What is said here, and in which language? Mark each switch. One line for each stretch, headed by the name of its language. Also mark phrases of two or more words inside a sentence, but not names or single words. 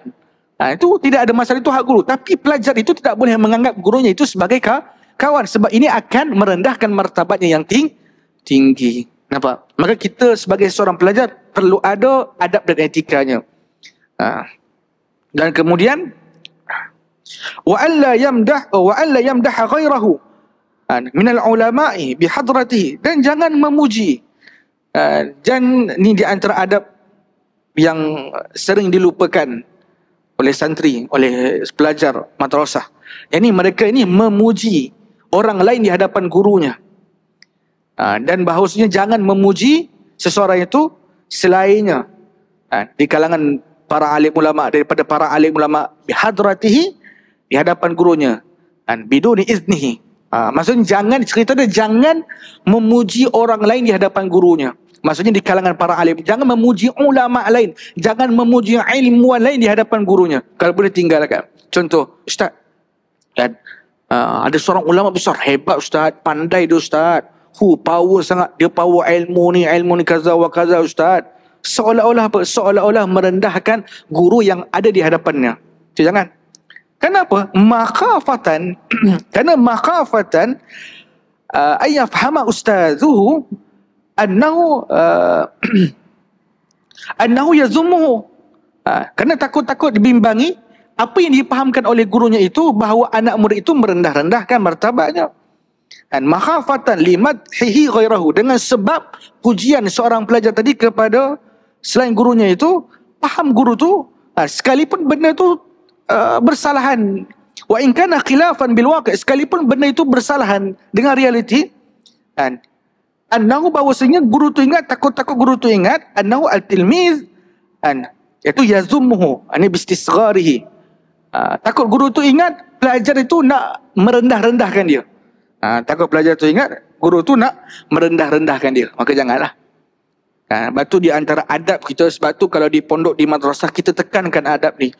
Malay: Itu tidak ada masalah, itu hak guru. Tapi pelajar itu tidak boleh menganggap gurunya itu sebagai kawan. Sebab ini akan merendahkan martabatnya yang tinggi. Nampak? Maka kita sebagai seorang pelajar perlu ada adab dan etikanya.
Arabic: Dan kemudian وألا يمدح غيره من العلماء بحضرته,
Malay: dan jangan memuji. Dan ni di antara adab yang sering dilupakan oleh santri, oleh pelajar madrasah. Yang mereka ini memuji orang lain di hadapan gurunya. Dan bahawasanya jangan memuji seseorang itu selainnya. Di kalangan para alim ulama, daripada para alim ulama bihadratihi, di hadapan gurunya,
Arabic: بدون إذنه.
Malay: Maksudnya jangan, cerita dia jangan memuji orang lain di hadapan gurunya. Maksudnya di kalangan para alim, jangan memuji ulama lain, jangan memuji ilmuwan lain di hadapan gurunya. Kalau boleh tinggalkan. Contoh, ustaz, ada seorang ulama besar, hebat ustaz, pandai dia ustaz, power sangat, dia power ilmu ni
Arabic: كذا وكذا
Malay: ustaz. Seolah-olah apa? Seolah-olah merendahkan guru yang ada di hadapannya. Jangan. Kenapa?
Arabic: Makhafatan kerana مخافة أن يفهم أستاذه أنه يذمه.
Malay: Kerana takut-takut dibimbangi apa yang dipahamkan oleh gurunya itu, bahawa anak murid itu merendah-rendahkan martabatnya. Dan
Arabic: مخافة لمدحه غيره,
Malay: dengan sebab pujian seorang pelajar tadi kepada selain gurunya itu, faham guru tu sekalipun benda tu bersalahan,
Arabic: وإن كان خلافا بالواقع',
Malay: sekalipun benda itu bersalahan dengan realiti, kan, annahu, bahawasanya guru tu ingat, takut-takut guru tu ingat,
Arabic: أنه التلميذ,
Malay: kan, iaitu yazumuhu, ini bistisgharihi. Takut guru tu ingat pelajar itu nak merendah-rendahkan dia. Takut pelajar tu ingat guru tu nak merendah-rendahkan dia, maka janganlah. Sebab tu di antara adab kita, sebab tu kalau di pondok, di madrasah, kita tekankan adab ni.